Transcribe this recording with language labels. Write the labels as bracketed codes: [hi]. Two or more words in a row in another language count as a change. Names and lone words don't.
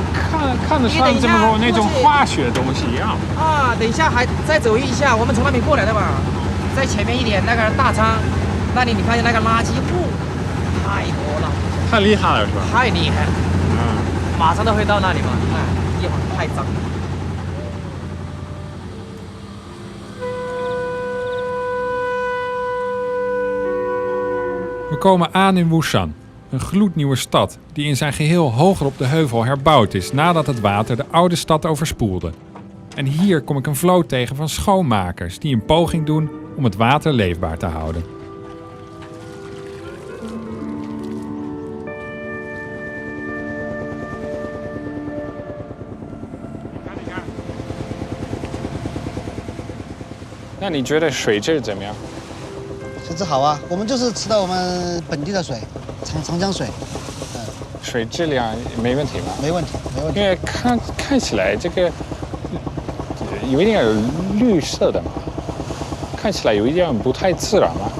[zh] 看得上这么那种化学东西一样。啊，等一下还再走一下，我们从那边过来的嘛，在前面一点那个大仓，那里你看见那个垃圾库太多了。太厉害了是吧？太厉害了。马上都会到那里嘛，你看一会儿太脏了。 [nl] We komen aan in Woesan, een gloednieuwe stad die in zijn geheel hoger op de heuvel herbouwd is nadat het water de oude stad overspoelde. En hier kom ik een vloot tegen van schoonmakers die een poging doen om het water leefbaar te houden. Nou, [zh] 你觉得水质怎么样？水质好啊，我们就是吃的我们本地的水，长江水。水质量没问题吧？没问题，没问题。因为看起来这个有一点绿色的嘛，看起来有一点不太自然嘛。